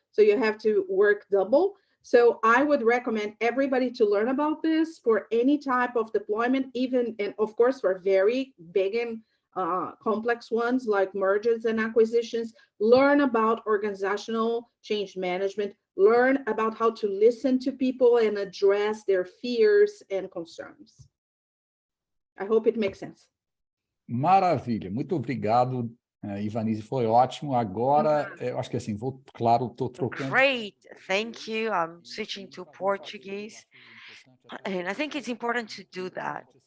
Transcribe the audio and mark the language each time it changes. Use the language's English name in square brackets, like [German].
[English] So you have to work double. So I would recommend everybody to learn about this for any type of deployment, even, and of course, for very big and complex ones like mergers and acquisitions. Learn about organizational change management. Learn about how to listen to people and address their fears and concerns. I hope it makes sense. [Portuguese] Maravilha, muito obrigado, Ivanise, foi ótimo. Agora, eu acho que assim, estou trocando. [English] Great, thank you. I'm switching to Portuguese. And I think it's important to do that.